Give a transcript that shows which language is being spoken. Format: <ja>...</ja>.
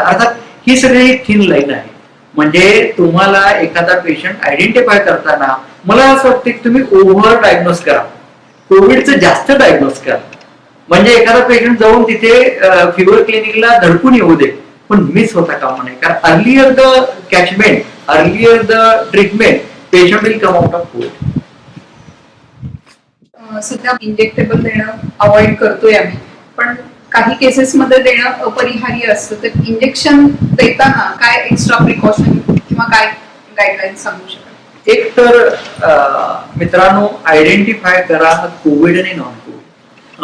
<mr>अर्थात ही सगळी thin line आहे. म्हणजे तुम्हाला एखादा पेशंट आयडेंटिफाय करताना मला असं वाटतं की तुम्ही ओव्हर डायग्नोज करा, कोविडचं जास्त डायग्नोज करा. म्हणजे एखादा पेशंट जाऊन तिथे फिवर क्लिनिकला धडकून येऊ दे पण मिस होता कामा नये.</mr> <en>कारण earlier the catchment, earlier the treatment, patient will come out of COVID.</en> <mr>सध्या इंजेक्टेबल देणं अवॉइड करतोय आम्ही, पण काही केसेस मध्ये देणं अपरिहार्य असतं. तर इंजेक्शन देताना काय एक्स्ट्रा प्रिकॉशन किंवा काय गाईडलाईन सांगू शकाल? एक तर मित्रांनो आयडेंटिफाय करा कोविड आणि नॉन कोविड.</mr>